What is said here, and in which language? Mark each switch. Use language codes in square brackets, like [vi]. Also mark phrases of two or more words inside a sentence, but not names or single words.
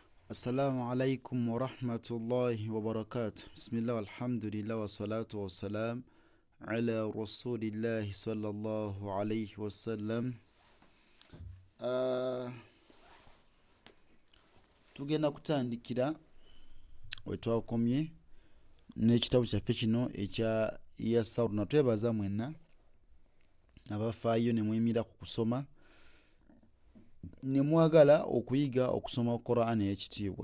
[ar] السلام عليكم ورحمة الله وبركاته. بسم الله والحمد لله والصلاة والسلام على رسول الله صلى الله عليه وسلم. [lg] Tugenda kutandikira wetwakomye n'ekitabo kyaffe kino ekya Yassar. Natwebaza mwenna abafaayo ne mwemira ku kusoma ne mwagala okuyiga okusoma Quran ey'ekitiibwa.